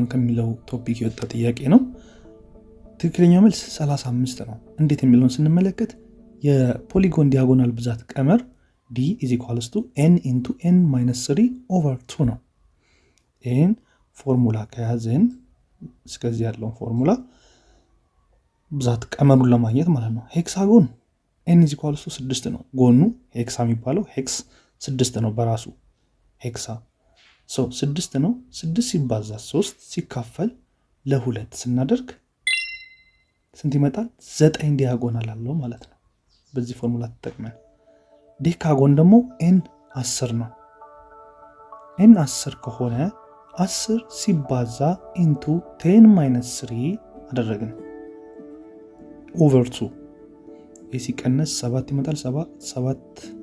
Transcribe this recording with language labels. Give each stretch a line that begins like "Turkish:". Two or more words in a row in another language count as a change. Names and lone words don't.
Amharic: ከሚለው ቶፒክ የወጣ ጥያቄ ነው። ትክክለኛው መልስ 35 ነው። እንዴት የሚለውን ስንመለከት የፖሊጎን ዲያጎናል ብዛት ቀመር
English: d is equals to n into n minus 3 over 2
Amharic: ነው። ይህን ፎርሙላ ከያዝን እስከዚህ ያለውን ፎርሙላ ብዛት ቀመሩን ለማግኘት ማለት ነው። ሄክሳጎን
English: n is equals to 6
Amharic: ነው ጎኑ ሄክሳ የሚባለው ሄክስ 6 ነው በራሱ ሄክሳ 6 ነው 6 ሲባዛ 3 ሲካፈል ለ2 ስናደርግ ስንት ይመጣል 9 ዲያጎናል አለው ማለት ነው በዚህ ፎርሙላ ተጠቅመን ዴካጎን ደግሞ n 10 ነው n 10 ከሆነ 10 ሲባዛ into 10 - 3 አደረግን over 2 ሲቀነስ 7 ይመጣል 7